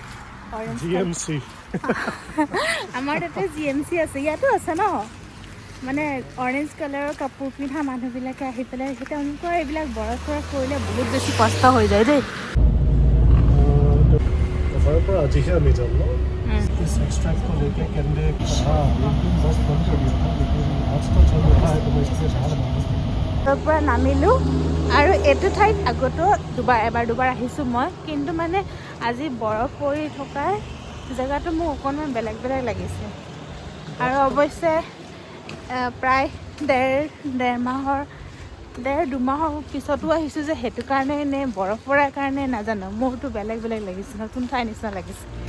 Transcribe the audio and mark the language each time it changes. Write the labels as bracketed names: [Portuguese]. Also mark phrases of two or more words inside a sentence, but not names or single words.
[Assamese] GMC আমাৰ তাতে GMC আছে, ইয়াতো আছে ন। মানে অৰেঞ্জ কালাৰৰ কাপোৰ পিন্ধা মানুহবিলাকে আহি পেলাই তেওঁলোকৰ এইবিলাক বৰফ কৰিলে বহুত বেছি কষ্ট হৈ যায় দেই। তাৰ পৰা আজিহে আমি যাম ন। [Hindi] इस एक्सट्रैक्ट को लेके कैमरे हाँ लेकिन बस बंद कर दिया था, लेकिन आज तो चल रहा है तो मैं इसलिए जा रहा हूँ। [Assamese] তাৰ পৰা নামিলোঁ আৰু এইটো ঠাইত আগতো এবাৰ দুবাৰ আহিছোঁ মই, কিন্তু মানে আজি বৰফ পৰি থকা জেগাটো মোক অকণমান বেলেগ লাগিছে। আৰু অৱশ্যে প্ৰায় দুমাহৰ পিছতো আহিছোঁ যে সেইটো কাৰণে নে বৰফ পৰাৰ কাৰণে নাজানো, মোৰতো বেলেগ লাগিছে, নতুন ঠাই নিচিনা লাগিছে।